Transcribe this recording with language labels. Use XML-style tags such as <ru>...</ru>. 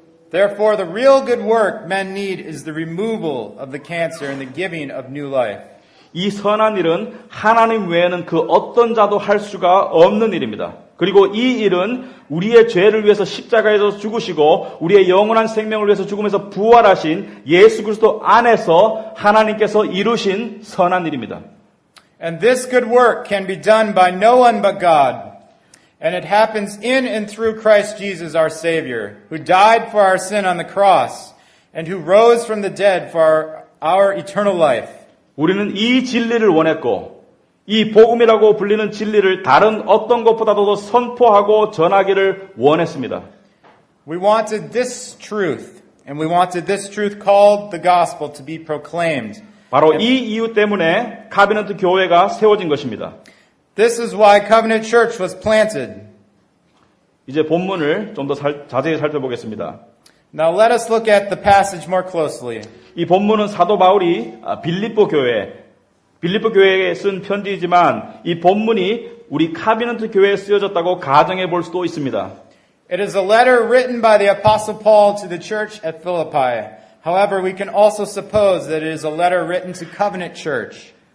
<en>Therefore, the real good work men need is the removal of the cancer and the giving of new life.</en> <ko>이 선한 일은 하나님 외에는 그 어떤 자도 할 수가 없는 일입니다. 그리고 이 일은 우리의 죄를 위해서 십자가에서 죽으시고 우리의 영원한 생명을 위해서 죽으면서 부활하신 예수 그리스도 안에서 하나님께서 이루신 선한 일입니다.</ko> <en>And this good work can be done by no one but God. And it happens in and through Christ Jesus our Savior, who died for our sin on the cross and who rose from the dead for our eternal life.</en> <ko>우리는 이 진리를 원했고 이 복음이라고 불리는 진리를 다른 어떤 것보다도 더 선포하고 전하기를 원했습니다.</ko> <en>We wanted this truth, and we wanted this truth called the gospel to be proclaimed.</en> <ko>바로 이 이유 때문에 카비넌트 교회가 세워진 것입니다.</ko> <en>This is why Covenant Church was planted.</en> <ko>이제 본문을 좀 더 자세히 살펴보겠습니다.</ko> <en>Now let us look at the passage more closely.</en> <ko>이 본문은 사도 바울이 빌립보 교회에 쓴 편지이지만 이 본문이 우리 카비넌트 교회에 쓰여졌다고 가정해 볼 수도 있습니다.</ko> <en>It is a letter written by the Apostle Paul to the church at Philippi. However, we can also suppose that it is a letter written to Covenant Church.</en>